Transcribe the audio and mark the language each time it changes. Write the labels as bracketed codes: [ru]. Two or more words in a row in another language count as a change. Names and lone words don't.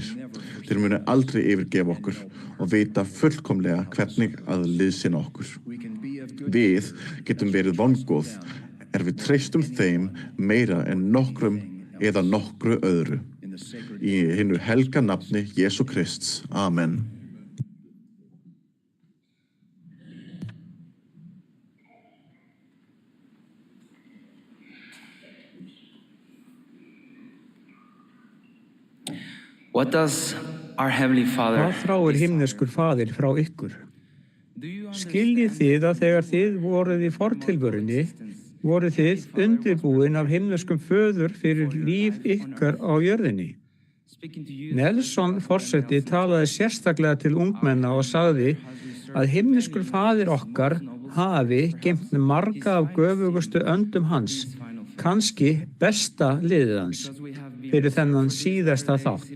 [is] Þeir munu aldrei yfirgefa okkur og vita fullkomlega hvernig að liðsinna okkur. Við getum verið vongóð við treystum þeim meira en nokkrum eða nokkru öðru. Í hinu helga nafni Jesú Krists. Amen. [en] What does our Heavenly Father... [is] Hvað þráir himneskur faðir frá ykkur? Skiljið þið að þegar þið voruð í fortilvörunni, voruð þið undirbúin af himneskum föður fyrir líf ykkar á jörðinni. Nelson forseti talaði sérstaklega til ungmenna og sagði að himneskur faðir okkar hafi geymt marga af göfugustu öndum hans, kannski besta liðið hans, fyrir þennan síðasta þátt.